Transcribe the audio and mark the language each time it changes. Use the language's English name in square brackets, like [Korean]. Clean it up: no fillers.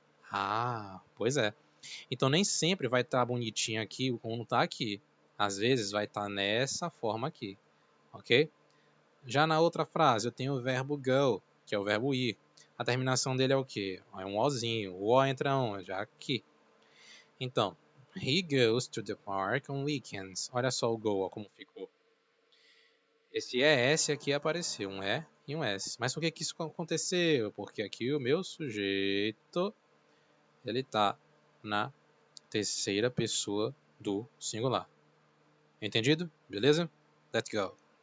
[Portuguese] Ah, pois é. Então nem sempre vai estar bonitinho aqui como está aqui. Às vezes vai estar nessa forma aqui, ok? Já na outra frase eu tenho o verbo go, que é o verbo ir. A terminação dele é o quê? É um ozinho. O o entra onde? Aqui. Então, [English] he goes to the park on weekends. [Portuguese] Olha só o go, ó, como ficou. Esse ES aqui apareceu, um E e um S. Mas por que isso aconteceu? Porque aqui o meu sujeito, ele está na terceira pessoa do singular. Entendido? Beleza? [English] Let's go.